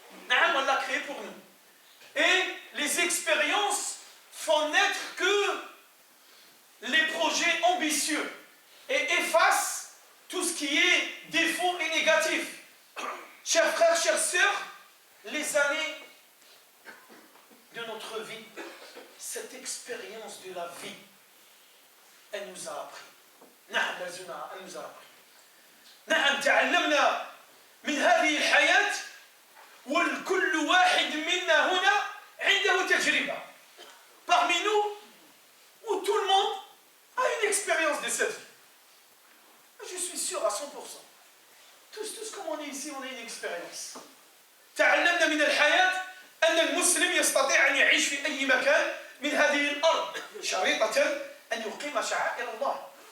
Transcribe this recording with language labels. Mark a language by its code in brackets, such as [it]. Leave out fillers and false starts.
[fr] On l'a créée pour nous. Et les expériences font naître que les projets ambitieux et effacent tout ce qui est défaut et négatif. Chers frères, chères sœurs, les années de notre vie, cette expérience de la vie, elle nous a appris. Elle nous a appris. [ar] نعم تعلمنا من هذه الحياة والكل واحد منا هنا عنده تجربة. [fr] Parmi nous, où tout le monde a une expérience de cette vie. Je suis sûr à 100%. Tous comme on est ici, on a une expérience. [ar] تعلمنا من الحياة أن المسلم يستطيع أن يعيش في أي مكان من هذه الأرض شريطة أن يقيم شعائر الله.